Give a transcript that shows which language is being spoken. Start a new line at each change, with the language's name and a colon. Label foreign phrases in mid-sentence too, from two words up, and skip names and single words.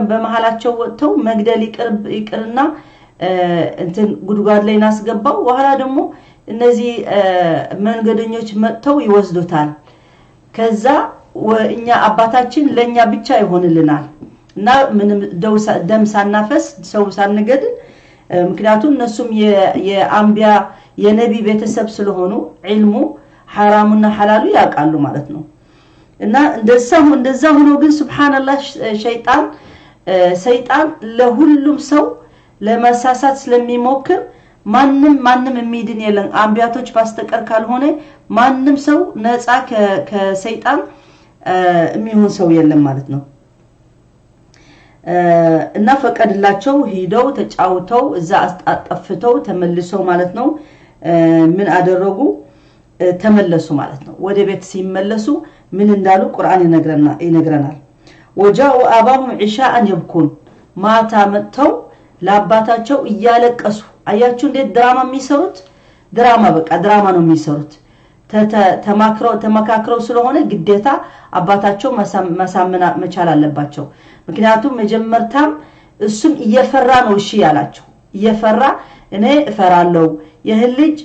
Amharic: በመሐላቸው ወጥተው መግደል ይቅርና እንትን ጉድጓድ ላይ ናስገባው በኋላ ደግሞ እነዚህ መንገደኞች መጥተው ይወስዱታል ከዛ ወኛ አባታችን ለኛ ብቻ ይሆንልናል እና ምንም ደም ሳናፈስ ሰው ሳንገድል ምክንያቱም እነሱም የአንቢያ የነቢ ቤተሰብ ስለሆኑ ዒልሙ
Arabic: حرامنا حلال
Amharic: ያቃሉ ማለት ነው እና እንደዛ ሆኖ ግን ሱብሃንአላህ ሰይጣን ለሁሉም ሰው ለማሳሳት ስለሚሞክር ማንንም የሚድን የለም አንቢያቶች ባስተቀር ካልሆነ ማንንም ሰው ነፃ ከሰይጣን የሚሆን ሰው የለም ማለት ነው እና ፈቀድላቸው ሄደው ተጫውተው እዛ አጣጥፍተው ተመልሰው ማለት ነው ምን አደረጉ ተመለሱ ማለት ነው ወደ ቤት ሲመለሱ ምን እንዳሉ ቁርአን ይነግረናል
Arabic: وجاءوا اباهم عشاء يبكون
Amharic: ማታ መጥተው ለአባታቸው እያለቀሱ አያችሁ እንዴት ድራማ የሚሰሩት ድራማ በቃ ድራማ ነው የሚሰሩት ተማክረው ስለሆነ ግዴታ አባታቸው ማሳመን መቻል አለባቸው ምክንያቱም መጀመርታም እሱም እየፈራ ነው እሺ ያላቸው እየፈራ እኔ እፈራለሁ የህልጅ